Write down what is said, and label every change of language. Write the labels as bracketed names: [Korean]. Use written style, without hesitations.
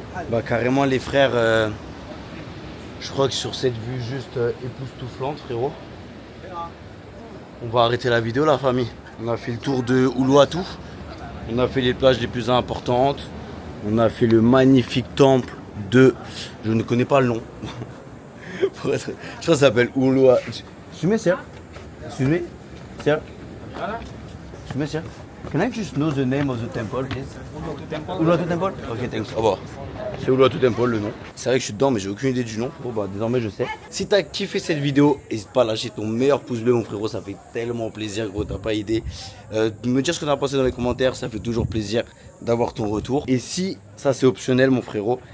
[French] Bah, carrément, les frères... je crois que sur cette vue juste époustouflante, frérot, on va arrêter la vidéo, la famille. On a fait le tour de Uluwatu. On a fait les plages les plus importantes. On a fait le magnifique temple de... Je ne connais pas le nom. Je crois que ça s'appelle Uluwatu. [English] Excuse me, sir. Excuse me, sir. Excuse me, sir. Can I just know the name of the temple, please? Uluwatu Temple? Ok, thanks. [French] Au revoir. C'est Uluwatu Temple, le nom. C'est vrai que je suis dedans, mais j'ai aucune idée du nom. Bon, bah, désormais, je sais. Si t'as kiffé cette vidéo, n'hésite pas à lâcher ton meilleur pouce bleu, mon frérot. Ça fait tellement plaisir, gros. T'as pas idée. Me dire ce que t'en as pensé dans les commentaires. Ça fait toujours plaisir d'avoir ton retour. Et si, ça c'est optionnel, mon frérot.